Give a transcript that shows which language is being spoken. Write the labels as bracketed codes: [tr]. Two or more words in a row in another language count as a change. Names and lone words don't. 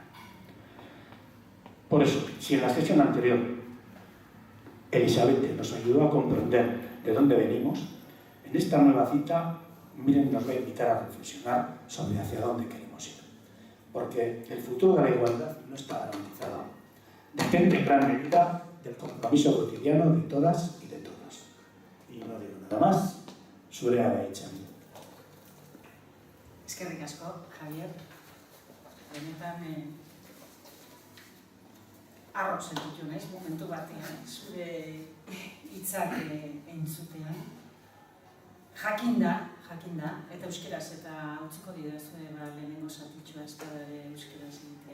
[es] Por eso, si en la sesión anterior Elisabeth nos ayudó a comprender de dónde venimos, en esta nueva cita Miren nos va a invitar a reflexionar sobre hacia dónde queremos ir. Porque el futuro de la igualdad no está garantizado. Depende en gran medida del compromiso cotidiano de todas y de todos. Y no digo nada más, [eu] zurea da hitza. Eskerrik asko, Javier. Benetan arro sentitu naiz momentu batean zure hitzak entzutean. Jakinda, eta euskeraz eta utziko didazue lehenengo zatitxoa ez da euskeraz egitea.